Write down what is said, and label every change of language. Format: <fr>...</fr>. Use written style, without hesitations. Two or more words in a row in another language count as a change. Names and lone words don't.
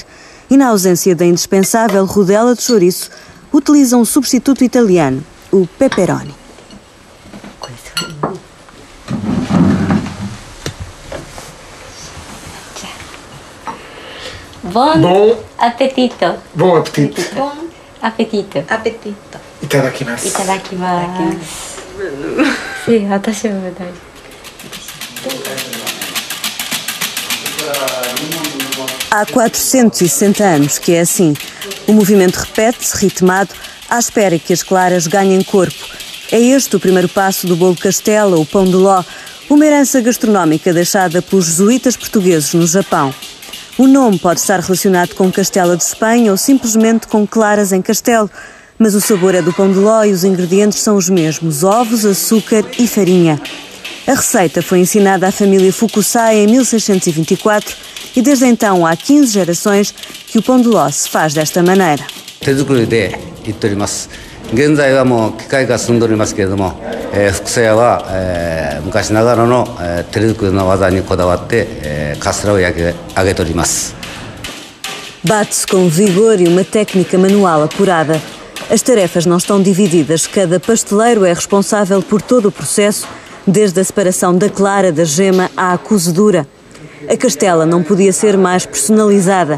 <pt>E na ausência da indispensável rodela de chouriço, utiliza um substituto italiano, o pepperoni. Bom apetito. Bom apetite. Bom apetito. Apetito. Itadakimasu. Itadakimasu.</pt> <ja>Sim, 私も大好き。</ja> <pt>Há 460 anos que é assim. O movimento repete-se, ritmado, à espera que as claras ganhem corpo. É este o primeiro passo do bolo Castela, o pão de ló, uma herança gastronómica deixada pelos jesuítas portugueses no Japão. O nome pode estar relacionado com Castela de Espanha ou simplesmente com claras em castelo, mas o sabor é do pão de ló e os ingredientes são os mesmos: ovos, açúcar e farinha. A receita foi ensinada à família Fukusai em 1624 e desde então há 15 gerações que o pão de ló se faz desta maneira.</pt> <ja>現在はもう機械が進んでおりますけれども、福さ屋は、昔ながらの、手作りの技にこだわって、カステラを焼き上げております。</ja> <pt>Bate-se com vigor e uma técnica manual apurada. As tarefas não estão divididas, cada pasteleiro é responsável por todo o processo, desde a separação da clara da gema à cozedura. A castela não podia ser mais personalizada.</pt>